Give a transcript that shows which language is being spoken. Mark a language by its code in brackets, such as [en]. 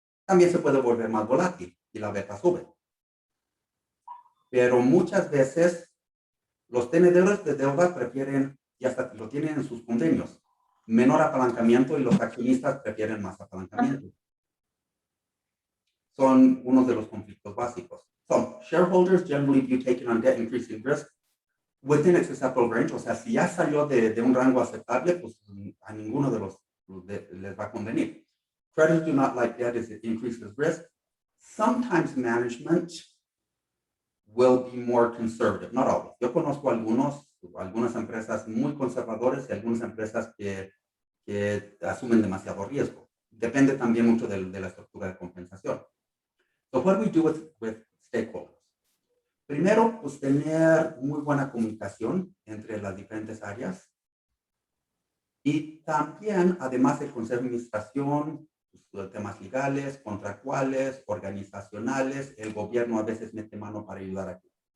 [es] También se puede volver más volátil y la beta sube. Pero muchas veces los tenedores de deuda prefieren, y hasta lo tienen en sus convenios, menor apalancamiento y los accionistas prefieren más apalancamiento. Son uno de los conflictos básicos. [en] So, shareholders generally view taking on debt increasing risk within its acceptable range. [es] O sea, si ya salió de un rango aceptable, pues a ninguno de los les va a convenir. [en] Creditors do not like debt as it increases risk. Sometimes management will be more conservative, not always. [es] Yo conozco algunas empresas muy conservadoras y algunas empresas que asumen demasiado riesgo. Depende también mucho de la estructura de compensación. [en] So what do we do with stakeholders? [es] Primero, pues tener muy buena comunicación entre las diferentes áreas. Y también, además del consejo de administración, pues, temas legales, contractuales, organizacionales, el gobierno a veces mete mano para ayudar aquí.